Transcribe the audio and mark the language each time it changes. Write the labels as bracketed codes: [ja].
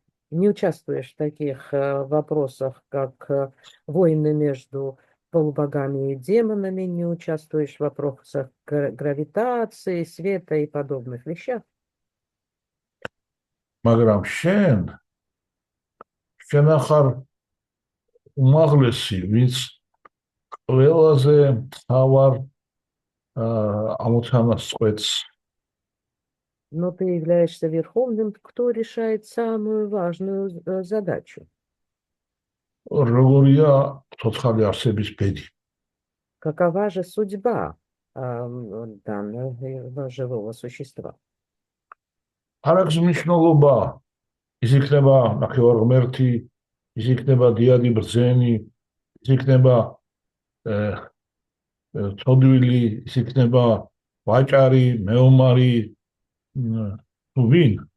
[ru] не участвуешь в таких вопросах, как войны между полубогами и демонами, не участвуешь в вопросах гравитации, света и подобных вещах. [ka] მაგრამ შენ ახარ უმაღლესი, ვინც ყველაზე მთავარ ამოცანას წყვეტს. [ru] Но ты являешься верховным, кто решает самую важную задачу. [ka] როგორია ცოცხალი არსების ბედი? [ru] Какова же судьба данного живого существа? [ka] არ აქვს მნიშვნელობა, ის იქნება ნახევარღმერთი, ის იქნება დიადი ბრძენი, ის იქნება ცოდვილი, ის იქნება ვაჭარი, მეომარი, თუ ვინ?